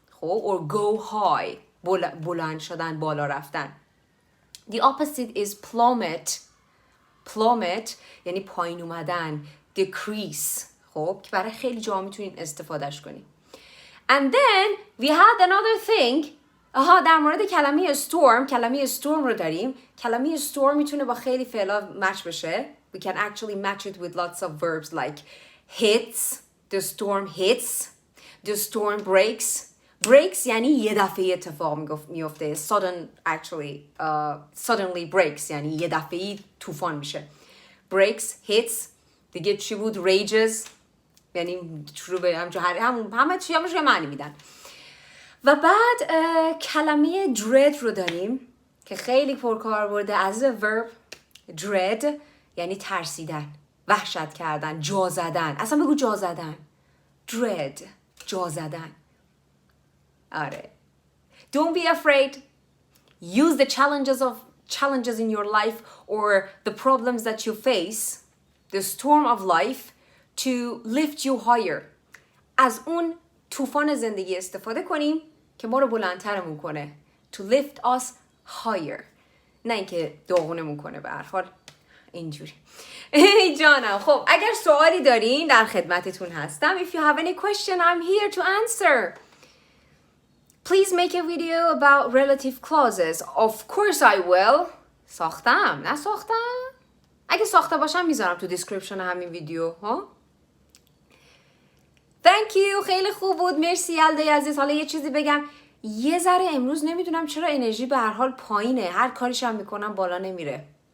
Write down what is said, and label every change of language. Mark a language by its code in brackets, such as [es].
[fa] خب [en] or go high، [fa] بلند شدن، بالا رفتن. [en] The opposite is plummet. [fa] plummet یعنی پایین اومدن. [en] decrease. [fa] خب که برای خیلی جا میتونین استفادهش کنیم. [en] And then we had another thing. [fa] در مورد کلمه storm رو داریم. کلمه storm میتونه با خیلی فعلا مچ بشه. [en] We can actually match it with lots of verbs like hits, the storm hits, the storm breaks. [fa] breaks یعنی یه دفعه اتفاق میفته. [en] suddenly breaks [fa] یعنی یه دفعه طوفان میشه. breaks, hits، دیگه چی بود؟ rages یعنی شروع به همه چی معنی میدن. و بعد کلمه dread رو داریم که خیلی پرکاربرده [en] as a verb. [fa] dread یعنی ترسیدن، وحشت کردن، جا زدن. اصلا بگو جا زدن. [en] dread، [fa] جا زدن. آره. [en] Don't be afraid. use the challenges in your life or the problems that you face, the storm of life, to lift you higher. [fa] از اون طوفان زندگی استفاده کنیم که ما رو بلندترمون کنه. [en] To lift us higher. [fa] نه اینکه داغونمون کنه. به هر حال اینجوری. ای جانم. خب اگر سوالی دارین در خدمتتون هستم. [en] If you have any question, I'm here to answer. Please make a video about relative clauses. Of course I will. [fa] ساختم. نه ساختم. اگه ساخته باشم میذارم تو description همین ویدیو ها. [en] Thank you. [fa] خیلی خوب بود. مرسی یلده عزیز. حالا یه چیزی بگم. یه ذره امروز نمیدونم چرا انرژی به هر حال پایینه. هر کاریشم میکنم بالا نمیره.